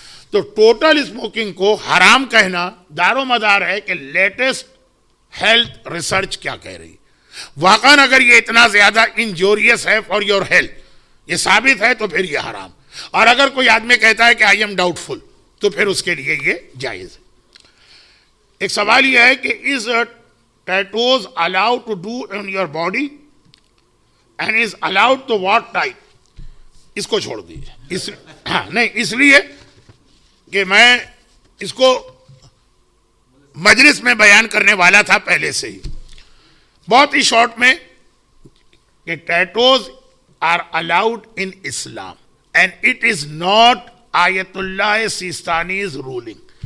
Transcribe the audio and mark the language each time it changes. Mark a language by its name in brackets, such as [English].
[Urdu] تو total smoking کو حرام کہنا دار و مدار ہے کہ لیٹسٹ ہیلتھ ریسرچ کیا کہہ رہی. واقعاً اگر یہ اتنا زیادہ انجوریس ہے فار یور ہیلتھ، یہ ثابت ہے، تو پھر یہ حرام. اور اگر کوئی آدمی کہتا ہے کہ آئی ایم ڈاؤٹ فل، تو پھر اس کے لیے یہ جائز ہے. [English] ایک سوال یہ ہے کہ is tattoos allowed to do in your body and is allowed to what type؟ اس کو چھوڑ دیجیے. [Urdu] نہیں، اس لیے کہ میں اس کو مجلس میں بیان کرنے والا تھا پہلے سے ہی بہت ہی شارٹ میں، کہ tattoos are allowed in Islam and it is not Ayatollah Sistani's ruling.